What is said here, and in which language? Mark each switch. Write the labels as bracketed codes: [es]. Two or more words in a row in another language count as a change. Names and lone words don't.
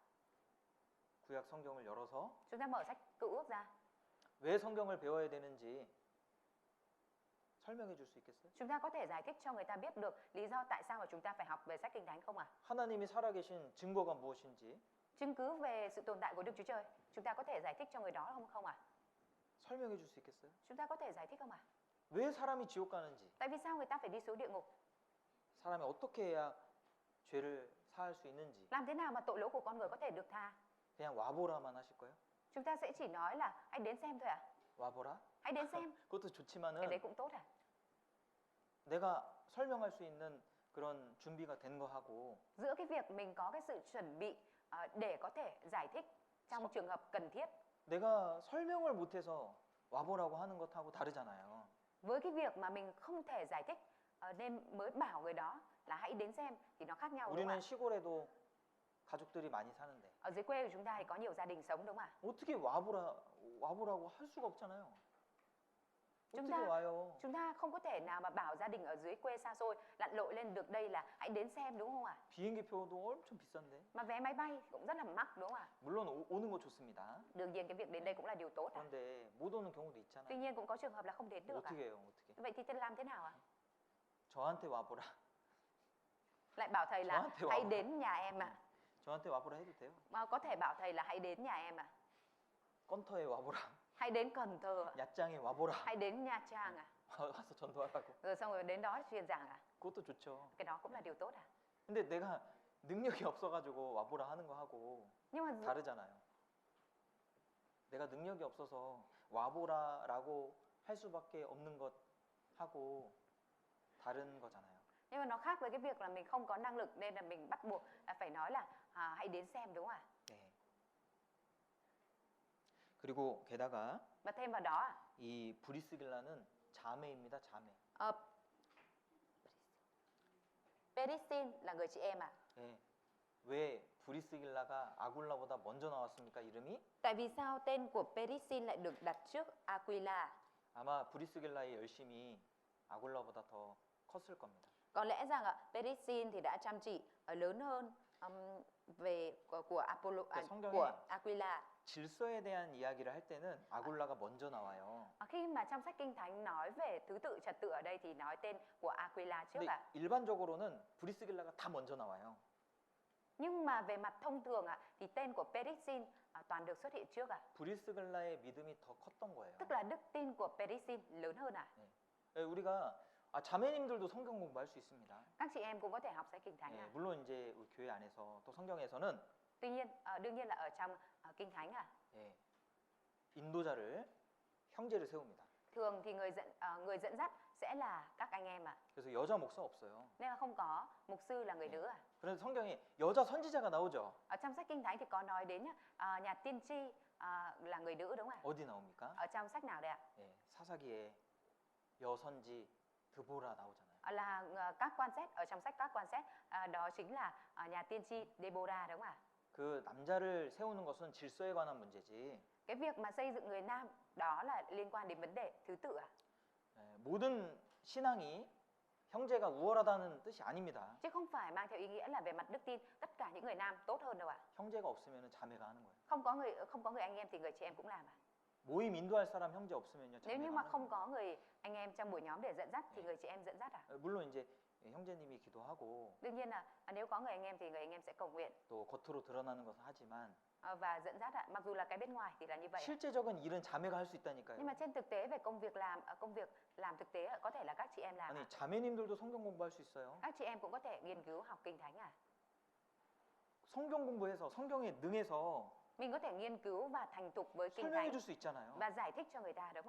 [ko] 구약 성경을 열어서 [vi] Chúng ta mở sách Cựu Ước ra. [ko] 왜 성경을 배워야 되는지 설명해 줄 수 있겠어요? [vi] Chúng ta có thể giải thích cho người ta biết được lý do tại sao mà chúng ta phải học về sách kinh thánh không ạ? [ko] 하나님이 살아계신 증거가 무엇인지 [vi] Chứng cứ về sự tồn tại của Đức Chúa Trời, chúng ta có thể giải thích cho người đó không ạ? [ko] 설명해 줄 수 있겠어요? [vi] Chúng ta có thể giải thích không ạ? [ko] 왜 사람이 지옥 가는지, [vi] Tại vì sao người ta phải đi xuống địa ngục? [ko] 사람이 어떻게 해야 죄를 사할 수 있는지 [vi] Làm thế nào mà tội lỗi của con người có thể được tha? [ko] 그냥 와보라만 하실 거예요? [vi] Chúng ta sẽ chỉ nói là hãy đến xem thôi ạ. [ko] 와보라? [vi] Hãy đến xem. [ko] 그것도 [vi] Cái [ko] 좋지만은 [vi] đấy cũng tốt à? [ko] 내가 설명할 수 있는 그런 준비가 된 거 하고 [vi] Giữa cái việc mình có cái sự chuẩn bị để có thể giải thích trong trường hợp cần thiết, [ko] 내가 설명을 못해서 와보라고 하는 것하고 다르잖아요. [vi] với cái việc mà mình không thể giải thích nên mới bảo người đó là hãy đến xem thì nó khác nhau đúng không [ko] 우리는 [vi] ạ? [ko] 시골에도 가족들이 많이 사는데 [vi] Ở dưới quê của chúng ta thì có nhiều gia đình sống đúng không ạ? [ko] 어떻게 와보라고 할 수가 없잖아요. [vi] Chúng [ko] 어떻게 [vi] ta [ko] 와요? [vi] chúng ta không có thể nào mà bảo gia đình ở dưới quê xa xôi lặn lội lên được đây là hãy đến xem đúng không ạ? [ko] 비행기 표도 엄청 비싼데. [vi] Mà vé máy bay cũng rất là mắc đúng không ạ? [ko] 물론 오는 거 좋습니다. [vi] Đương nhiên cái việc đến đây cũng là điều tốt ạ. [ko] 그런데 못 오는 경우도 [vi] Tuy [ko] 있잖아요. [vi] nhiên cũng có trường hợp là không đến được ạ. [ko] 어떻게 해요? 어떻게? [vi] Vậy thì thầy làm thế nào ạ? [ko] 저한테 와보라. [vi] Lại bảo thầy là Chó thì hãy bảo. đến nhà em ạ. [ko] 저한테 와보라 해도 돼요. [vi] Mà có thể bảo thầy là hãy đến nhà em à? [ko] 건터에 와보라. [vi] Hãy đến Cần Thơ à? [ko] 야짱에 와보라. [vi] Hãy đến Nha Trang à? [ko] 와서 전도하라고. [vi] Rồi xong rồi đến đó truyền giảng à? [ko] 그것도 좋죠. [vi] Cái đó cũng là điều tốt à? [ko] 근데 내가 능력이 없어가지고 와보라 하는 거 하고 [vi] Nhưng mà [ko] 다르잖아요. 내가 능력이 없어서 와보라라고 할 수밖에 없는 것 하고 다른 거잖아요. [vi] nhưng mà nó khác với cái việc là mình không có năng lực nên là mình bắt buộc là phải nói là hãy đến xem, đúng không ạ? [ko] 네. 그리고 게다가 [vi] Và thêm vào đó [ko] 이 브리스길라는 자매입니다. 자매. [vi] Perisin là người chị em à? [ko] 네. 왜 브리스길라가 아굴라보다 먼저 나왔습니까? 이름이? [vi] Tại vì sao tên của Perisin lại được đặt trước Aquila? [ko] 아마 브리스길라의 열심이 아굴라보다 더 컸을 겁니다. [vi] Có lẽ rằng Perisin thì đã chăm chỉ lớn hơn về của Apollo [ko] 성경에 [vi] của Aquila. [ko] 질서에 대한 이야기를 할 때는 아굴라가 먼저 나와요. [vi] Khi mà trong sách Kinh Thánh nói về thứ tự trật tự ở đây thì nói tên của Aquila trước [ko] 근데 [vi] ạ. [ko] 일반적으로는 브리스길라가 다 먼저 나와요. [vi] Nhưng mà về mặt thông thường thì tên của Perisin toàn được xuất hiện trước ạ. [ko] 브리스길라의 믿음이 더 컸던 거예요. [vi] Tức là đức tin của Perisin lớn hơn ạ. [ko] 네, 우리가 자매님들도 성경 공부할 수 있습니다. [vi] Các chị em cũng có thể học sách Kinh Thánh [ko] 네, [vi] ạ. [ko] 물론 이제 우리 교회 안에서 또 성경에서는 [vi] Tuy nhiên đương nhiên là ở trong Kinh Thánh [ko] 예, 인도자를 형제를 세웁니다. [vi] thường thì người dẫn dắt sẽ là các anh em ạ. [ko] 그래서 여자 목사 없어요. [vi] Nên là không có mục sư là người nữ ạ. [ko] 그래서 성경에 여자 선지자가 나오죠. [vi] Ở trong sách Kinh Thánh thì có nói đến nhà tiên tri là người nữ, đúng không ạ? [ko] 어디 나옵니까? [vi] Ở trong sách nào đây ạ? [ko] 예, 사사기에 여선지 드보라 나오잖아요. [vi] Là các quan xét, ở trong sách các quan xét đó chính là nhà tiên tri Deborah, đúng không ạ? [ko] 그 남자를 세우는 것은 질서에 관한 문제지. [vi] Cái việc mà xây dựng người nam đó là liên quan đến vấn đề thứ tự ạ. [ko] 모든 신앙이 형제가 우월하다는 뜻이 아닙니다. [vi] Chứ không phải mang theo ý nghĩa là về mặt đức tin tất cả những người nam tốt hơn đâu ạ. [ko] 형제가 없으면 자매가 하는 거예요. [vi] Không có người anh em thì người chị em cũng làm ạ. [ko] 모임 인도할 사람 형제 없으면요. [vi] Nếu như [ko] 자매가 [vi] mà [ko] 하는 [vi] không [ko] 거예요. [vi] có người anh em trong buổi nhóm để dẫn dắt thì người chị em dẫn dắt ạ. [ko] 물론 이제 형제님이 기도하고 [vi] Đương nhiên là nếu có người anh em thì người anh em sẽ cầu nguyện [ko] 또 겉으로 드러나는 것은 하지만 [vi] và dẫn dắt ạ. Mặc dù là cái bên ngoài thì là như vậy ạ. [ko] 실제적인 일은 자매가 할 수 있다니까요. [vi] Nhưng mà trên thực tế về công việc làm thực tế có thể là các chị em làm [ko] 아니 [vi] ạ. [ko] 자매님들도 성경 공부할 수 있어요. [vi] Các chị em cũng có thể nghiên cứu học Kinh Thánh ạ. [ko] 성경 공부해서 성경에 능해서 [vi] Mình có thể nghiên cứu và thành thục với Kinh [ko] 설명해 [vi] Thánh [ko] 줄 수 있잖아요. [vi] và giải thích cho người ta, đúng không ạ?